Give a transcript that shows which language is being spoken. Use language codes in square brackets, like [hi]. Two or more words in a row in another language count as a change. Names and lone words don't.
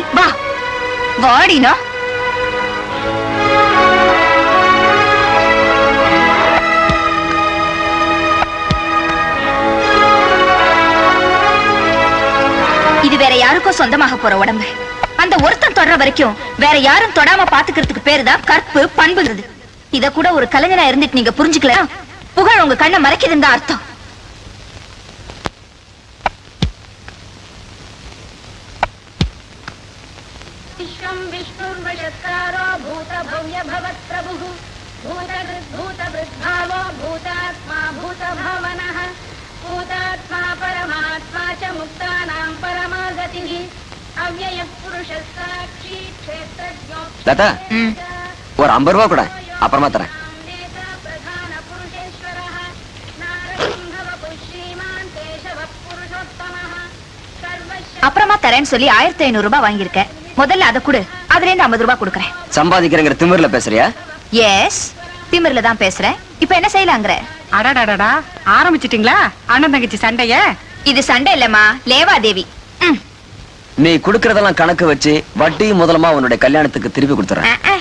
[ta] வா வாடினா. இது வேற யாருக்கோ சொந்தமாக போற உடம்பு. அந்த ஒருத்தன் தொடர வரைக்கும் வேற யாரும் தொடாம பாத்துக்கிறதுக்கு பேருதான் கற்பு பண்புங்கிறது. இத கூட ஒரு கலைஞனா இருந்துட்டு நீங்க புரிஞ்சுக்கல. புகழ் உங்க கண்ணை மறைக்குதுன்னு தான் அர்த்தம். [sa] विश्वं विष्णुर्वशत्कारो भूतभव्यभवत्प्रभुः भूतभृद्भावो भूतात्मा भूतभावनः भूतात्मा परमात्मा च मुक्तानां परमागतिः अव्ययः पुरुषः साक्षी क्षेत्रज्ञो [ta] லதா ஒரு 50 ரூபா கூட அப்புறமா தரேன். [sa] प्रधान पुरुषेश्वरः नारसिंहवपुः श्रीमान् केशवः पुरुषोत्तमः सर्वस्य [ta] அப்புறமா தரேன்னு சொல்லி 1500 ரூபாய் வாங்கியிருக்கேன். முதல்ல அதை கொடு, அதுல இருந்து 50 ரூபாய் கொடுக்கறேன். சம்பாதிக்கிறேங்கிற திமிர்ல பேசுறியா? எஸ், திமிர்ல தான் பேசுறேன். இப்ப என்ன செய்யலாங்கற? அடடடடா ஆரம்பிச்சிட்டீங்களா அண்ணன் தங்கச்சி சண்டைய? இது சண்டை இல்லம்மா, லேவாதேவி. நீ குடுக்கறதெல்லாம் கணக்கு வச்சு வட்டி முதலமா உன்னுடைய கல்யாணத்துக்கு திருப்பி கொடுத்துறேன்.